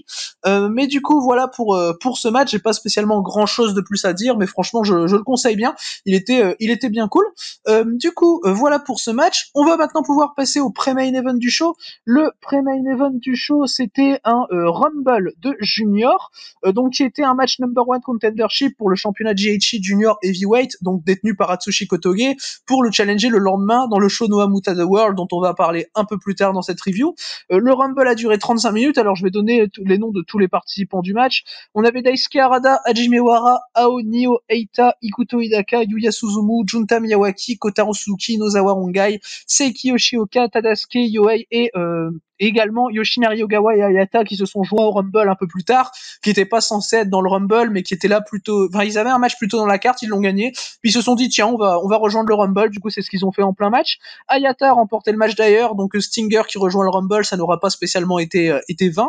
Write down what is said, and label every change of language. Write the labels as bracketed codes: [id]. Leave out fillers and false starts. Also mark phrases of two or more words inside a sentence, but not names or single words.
[fr] Mais du coup, voilà pour ce match, j'ai pas spécialement grand chose de plus à dire, mais franchement, je le conseille bien, il était bien cool. Du coup, voilà pour ce match. On va maintenant pouvoir passer au pré- [en] main event [fr] du show. Le pré- [en] main event [fr] du show, c'était un Rumble de Junior, donc qui était un match [en] number one contendership [fr] pour le championnat GHC Junior Heavyweight, donc détenu par Atsushi Kotoge, pour le challenger le lendemain dans le show Noah Muta The World, dont on va parler un peu plus tard dans cette review. Le Rumble a duré 35 minutes, alors je vais donner les noms de tous les participants du match. On avait Daisuke Harada, Hajime Wara, Ao Nio, Eita, Ikuto Hidaka, Yuya Suzumu, Junta Miyawaki, Kotaro Suzuki, Nozawa Rongai, Seiki Yoshioka, Tadasuke Yohei et également Yoshinari Ogawa et Hayata qui se sont joints au Rumble un peu plus tard, qui n'étaient pas censés être dans le Rumble, mais qui étaient là plutôt, enfin, ils avaient un match plutôt dans la carte, ils l'ont gagné, puis ils se sont dit, tiens, on va rejoindre le Rumble, du coup, c'est ce qu'ils ont fait en plein match. Hayata a remporté le match d'ailleurs, donc Stinger qui rejoint le Rumble, ça n'aura pas spécialement été vain.